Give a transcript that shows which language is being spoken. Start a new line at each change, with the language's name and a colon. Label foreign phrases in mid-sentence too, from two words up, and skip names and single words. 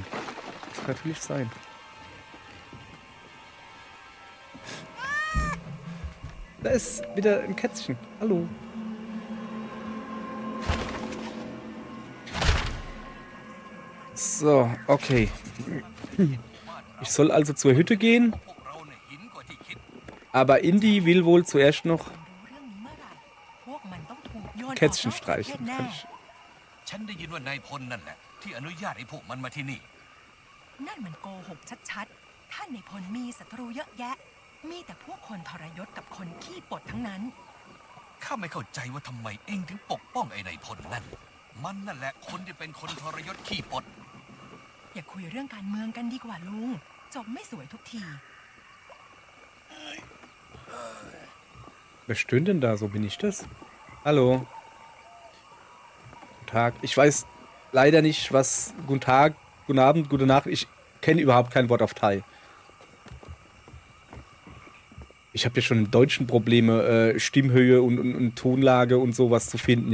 German: Das kann natürlich sein. Da ist wieder ein Kätzchen. Hallo. So, okay. Ich soll also zur Hütte gehen. Aber Indy will wohl zuerst noch
Thai: พวกมันต้องถูกโยนออกนอก
German: Kätzchen
Thai: ประเทศ
German: streichen.
Thai: แน่
German: Kann ich...
Thai: ฉันได้ยินว่านายพลนั่นแหละที่อนุญาตให้พวกมันมาที่นี่ นั่นมันโกหกชัดๆ ท่านในพลมีศัตรูเยอะแยะ มีแต่พวกคนทรยศกับคนขี้ปดทั้งนั้น ข้าไม่เข้าใจว่าทำไมเองถึงปกป้องไอ้นายพลนั่น มันนั่นแหละคนที่เป็นคนทรยศขี้ปด อย่าคุยเรื่องการเมืองกันดีกว่าลุง จบไม่สวยทุกที
German: Wer stöhnt denn da? So bin ich das? Hallo. Guten Tag. Ich weiß leider nicht, was... Guten Tag, guten Abend, gute Nacht. Ich kenne überhaupt kein Wort auf Thai. Ich habe ja schon im Deutschen Probleme, Stimmhöhe und Tonlage und sowas zu finden.